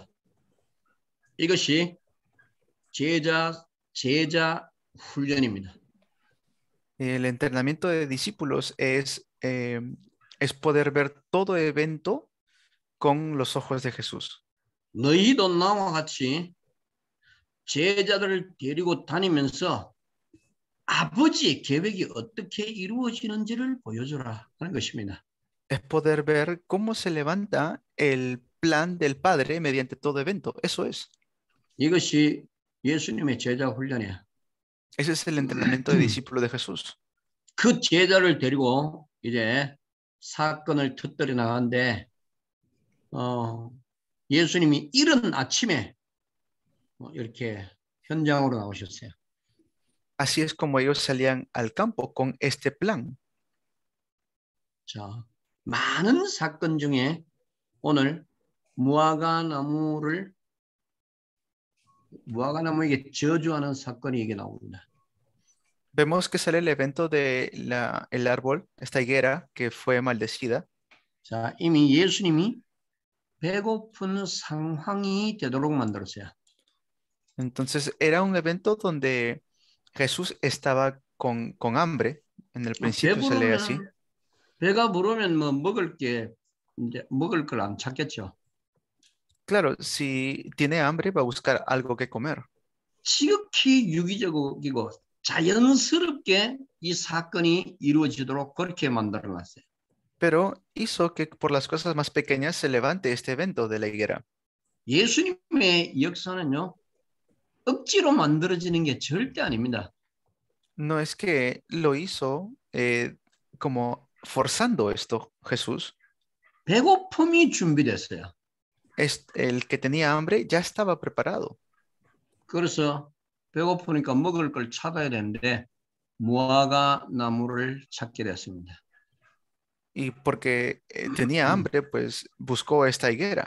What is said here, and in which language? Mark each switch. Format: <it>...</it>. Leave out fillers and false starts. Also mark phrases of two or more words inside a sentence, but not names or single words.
<ko>이것이 제자 훈련입니다.</ko> <es>El entrenamiento de discípulos es poder ver todo evento con los ojos de Jesús.</es> <ko>너희도 나와 같이 제자들을 데리고 다니면서 아버지의 계획이 어떻게 이루어지는지를 보여주라 하는 것입니다.</ko> <es>Es poder ver cómo se levanta el plan del Padre mediante todo evento. Eso es.</es> <ko>이것이 예수님의 제자 훈련이야.</ko> <es>Ese es el entrenamiento de discípulo de Jesús.</es> <ko>그 제자를 데리고 이제 사건을 터뜨려 나가는데 예수님이 이른 아침에 이렇게 현장으로 나오셨어요.</ko> <es>Así es como ellos salían al campo con este plan.</es> <ko>자, 많은 사건 중에 오늘 무화과나무에게 저주하는 사건이 이게 나옵니다.</ko> <es>Vemos que sale el evento de el árbol, esta higuera que fue maldecida.</es> <ko>자, 이미 예수님이 배고픈 상황이 되도록 만들었어요.</ko> <es>Entonces era un evento donde Jesús estaba con hambre. En el principio se lee así.</es> <ko>배가 부르면 뭐 이제 먹을 걸 안 찾겠죠.</ko> <es>Claro, si tiene hambre va a buscar algo que comer.</es> <ko>지극히 유기적이고 자연스럽게 이 사건이 이루어지도록 그렇게 만들어놨어요.</ko> <es>Pero hizo que por las cosas más pequeñas se levante este evento de la higuera.</es> <ko>예수님의 역사는요, 억지로 만들어지는 게 절대 아닙니다.</ko> <es>No es que lo hizo como forzando esto Jesús.</es> <ko>배고픔이 준비됐어요.</ko> <es>El que tenía hambre ya estaba preparado.</es> <ko>그래서 배고프니까 먹을 걸 찾아야 되는데 무화과 나무를 찾게 됐습니다.</ko> <es>Y porque tenía hambre, pues buscó esta higuera.</es>